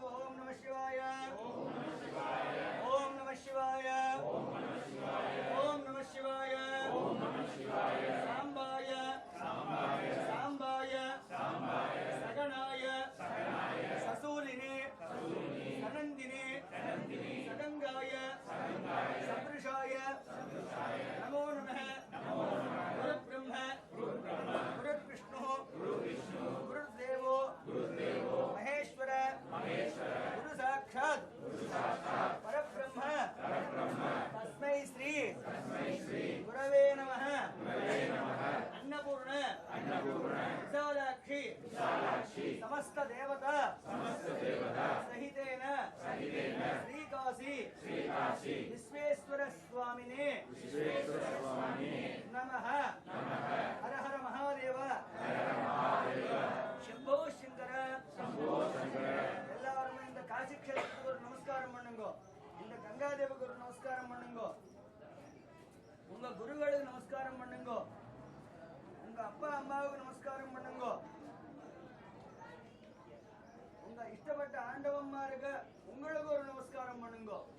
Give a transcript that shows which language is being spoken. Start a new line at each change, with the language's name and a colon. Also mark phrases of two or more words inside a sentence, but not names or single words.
Sanskrit: ॐ नमः शिवाय, ॐ नमः शिवाय, ॐ नमः शिवाय, साम्बाय साम्बाय सगणाय सशूलिने सनन्दिने सडङ्गाय सवृषाय नमो नमः. गुरु ब्रह्म गुरु विष्णु गुरुदेवो महेश्वर गुरु साक्षात् परब्रह्म तस्मै श्री गुरवे नमः. अन्नपूर्ण विशालाक्षी समस्त देवता सहितेन श्रीकाशी विश्वेश्वर स्वामिने नमः. हर हर महादेव शंभो शंकर.
Tamil: எல்லாரும் இந்த காசி க்ஷேத்திரத்துக்கு ஒரு நமஸ்காரம் பண்ணுங்க. இந்த கங்காதேவிக்கு ஒரு நமஸ்காரம் பண்ணுங்க. உங்க குருகளுக்கு நமஸ்காரம் பண்ணுங்க. உங்க அப்பா அம்மாவுக்கு நமஸ்காரம் பண்ணுங்க. உங்க இஷ்டப்பட்ட ஆண்டவன்மாருக்கு உங்களுக்கு ஒரு நமஸ்காரம் பண்ணுங்க.